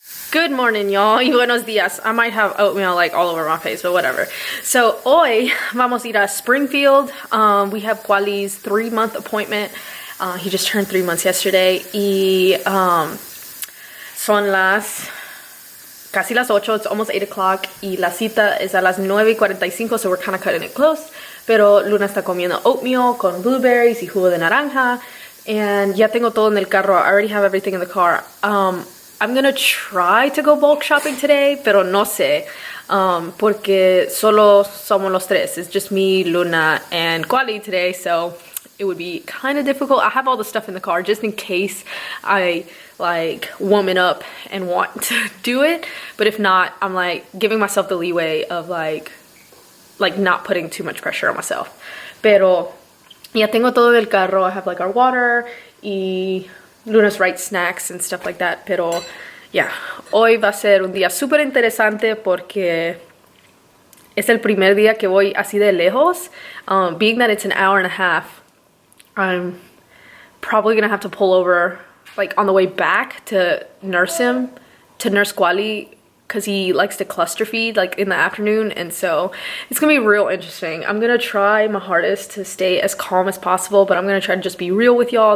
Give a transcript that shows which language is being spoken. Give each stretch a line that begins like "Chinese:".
English: Good morning, y'all, y buenos días. I might have oatmeal like all over my face, but whatever. So, hoy vamos a ir a Springfield. We have Piyalli's 3-month appointment. He just turned 3 months yesterday.
Spanish: Y son casi las 8, it's almost 8 o'clock.
English: Y la cita es a las 9:45, so we're kind of cutting it close.
Spanish: Pero Luna está comiendo oatmeal con blueberries y jugo de naranja. And ya tengo todo en el carro.
English: I already have everything in the car. I'm gonna try to go bulk shopping today, pero no sé, porque solo somos los tres. It's just me, Luna, and Piyalli today, so it would be kind of difficult. I have all the stuff in the car just in case I like woman up and want to do it, but if not, I'm like giving myself the leeway of like not putting too much pressure on myself.
Spanish: Pero ya tengo todo del carro.
English: I have like our water y Luna's right snacks and stuff like that.
Spanish: Pero yeah, hoy va a ser un día súper interesante porque es el primer día que voy así de lejos.
English: Being that it's an hour and a half, I'm probably gonna have to pull over like on the way back to nurse Piyalli, because he likes to cluster feed like in the afternoon, and so it's gonna be real interesting. I'm gonna try my hardest to stay as calm as possible, but I'm gonna try to just be real with y'all.